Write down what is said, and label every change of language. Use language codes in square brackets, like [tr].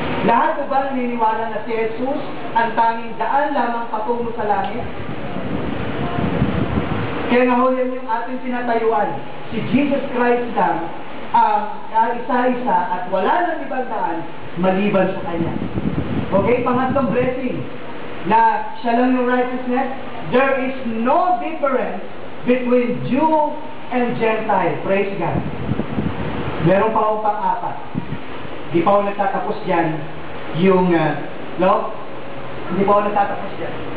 [tl] Lahat ba naniniwala na si Jesus ang tanging daan lamang patungo sa langit? Kaya nga ho yan yung ating pinatayuan. Si Jesus Christ lang ang isa-isa at wala nang ibang daan maliban sa Kanya. Okay? Pangatlong blessing na siya lang yung righteousness. [en] There is no difference between Jew and Gentile. Praise God. [tl] Meron pa akong pang-apat. Di pa ako nagtatapos dyan yung, Hindi pa ako nagtatapos dyan.